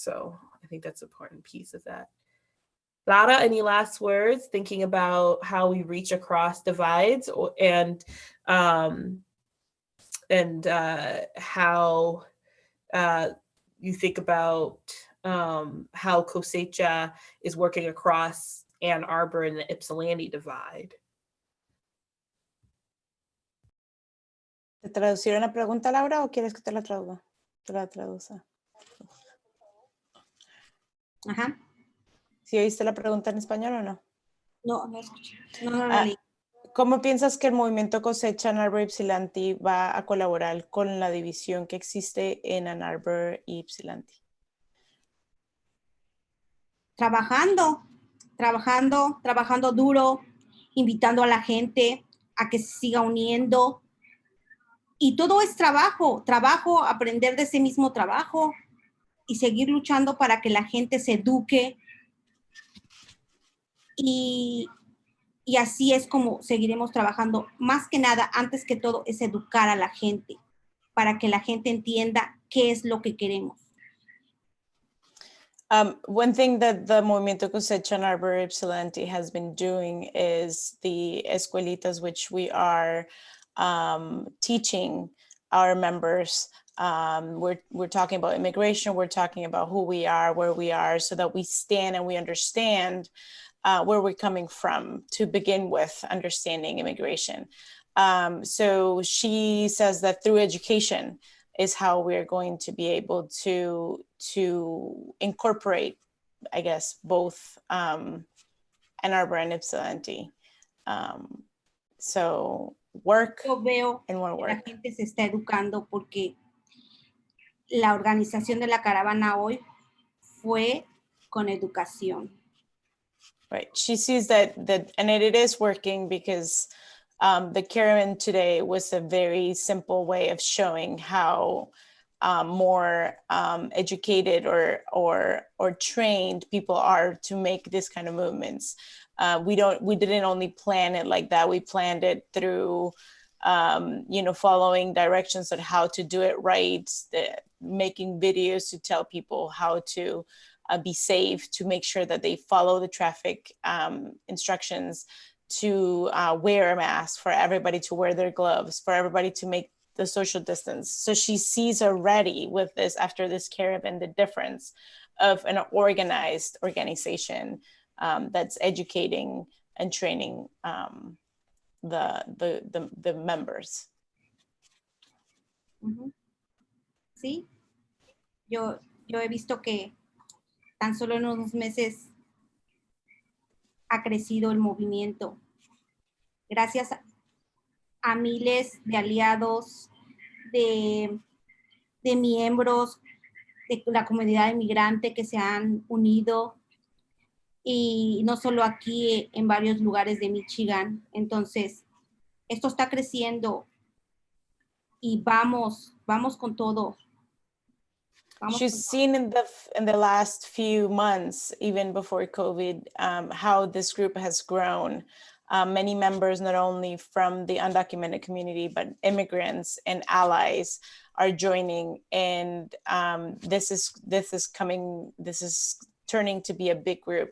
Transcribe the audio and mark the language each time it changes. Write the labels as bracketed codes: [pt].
[en] So I think that's an important piece of that. Lara, any last words thinking about how we reach across divides and how you think about how Cosecha is working across Ann Arbor and the Ypsilanti divide? [es] ¿Te traducieron la pregunta, Laura, o quieres que te la traduzca? Te la traduza. Ajá. ¿Sí oíste la pregunta en español o no? No, no escuché. No, no la leí. ¿Cómo piensas que el movimiento Cosecha en Arbor y Ypsilanti va a colaborar con la división que existe en Ann Arbor y Ypsilanti? Trabajando duro, invitando a la gente a que se siga uniendo. Y todo es trabajo, aprender de ese mismo trabajo y seguir luchando para que la gente se eduque. Y así es como seguiremos trabajando. Más que nada, antes que todo, es educar a la gente para que la gente entienda qué es lo que queremos. [en] One thing that the Movimiento Cosecha en Arbor Ypsilanti has been doing is the escuelitas, which we are teaching our members. We're talking about immigration, we're talking about who we are, where we are, so that we stand and we understand where we're coming from to begin with understanding immigration. So she says that through education is how we're going to be able to incorporate, I guess, both Ann Arbor and Ypsilanti. So work [es] Yo veo [en] and more work. [es] la gente se está educando porque la organización de la caravana hoy fue con educación. [en] Right. She sees that and it is working because the caravan today was a very simple way of showing how more educated or trained people are to make this kind of movements. We didn't only plan it like that. We planned it through following directions on how to do it right, making videos to tell people how to be safe, to make sure that they follow the traffic instructions, to wear a mask, for everybody to wear their gloves, for everybody to make the social distance. So she sees already with this, after this caravan, the difference of an organized organization that's educating and training the members. [es] Sí, yo he visto que tan solo en unos meses ha crecido el movimiento. Gracias a miles de aliados, de miembros de la comunidad inmigrante que se han unido, y no solo aquí, en varios lugares de Michigan. Entonces, esto está creciendo y vamos con todo. [en] She's seen in the last few months, even before COVID, how this group has grown. Many members, not only from the undocumented community, but immigrants and allies are joining. And this is turning to be a big group.